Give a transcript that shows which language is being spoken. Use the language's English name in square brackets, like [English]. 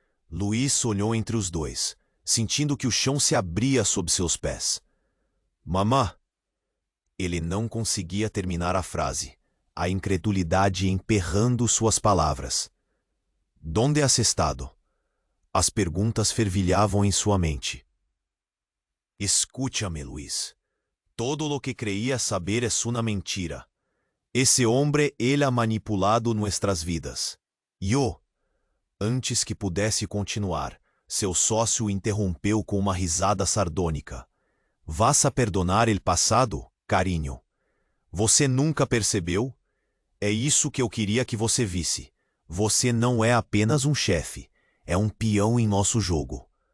[Portuguese] Luís olhou entre os dois, sentindo que o chão se abria sob seus pés. Mamã! Ele não conseguia terminar a frase, a incredulidade emperrando suas palavras. [Spanish] Donde has estado? [Portuguese] As perguntas fervilhavam em sua mente. [Spanish] Escúchame, Luís. Todo lo que creía saber es una mentira. Esse hombre, ele ha manipulado nuestras vidas. Yo. [Portuguese] Antes que pudesse continuar, seu sócio o interrompeu com uma risada sardônica. [Spanish] Vas a perdonar el passado, carinho? [Portuguese] Você nunca percebeu? É isso que eu queria que você visse. Você não é apenas um chefe, é um peão em nosso jogo.